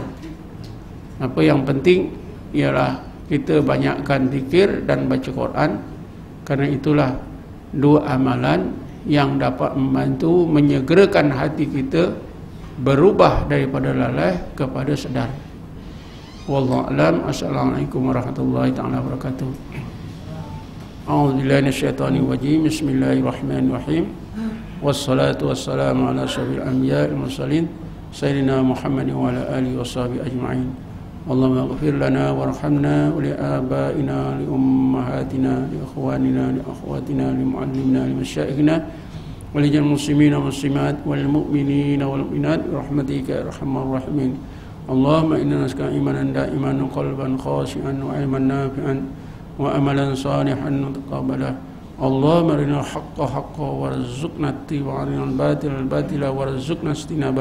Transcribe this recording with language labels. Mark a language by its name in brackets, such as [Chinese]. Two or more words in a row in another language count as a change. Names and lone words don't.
[Malay] Apa yang penting ialah kita banyakkan zikir dan baca Quran, kerana itulah dua amalan yang dapat membantu menyegerakan hati kita berubah daripada lalai kepada sedar. [Arabic] والله أعلم. السلام عليكم ورحمة الله تعالى وبركاته. أعوذ بالله من الشيطان الرجيم. بسم الله الرحمن الرحيم. والصلاة والسلام على أشرف الأنبياء والمرسلين سيدنا محمد وعلى آله وصحبه أجمعين. اللهم اغفر لنا وارحمنا ولآبائنا لأمهاتنا لإخواننا لأخواتنا لمعلمينا لمشايخنا ولجل المسلمين والمسلمات والمؤمنين والمؤمنات برحمتك يا ارحم الراحمين. اللهم انا نسألك ايمانا دائما وقلبا خاشعا وعلما نافعا واملا صالحا متقبلا. اللهم ارنا الحق حقا وارزقنا اتباعه وارنا الباطل باطلا وارزقنا اجتنابه.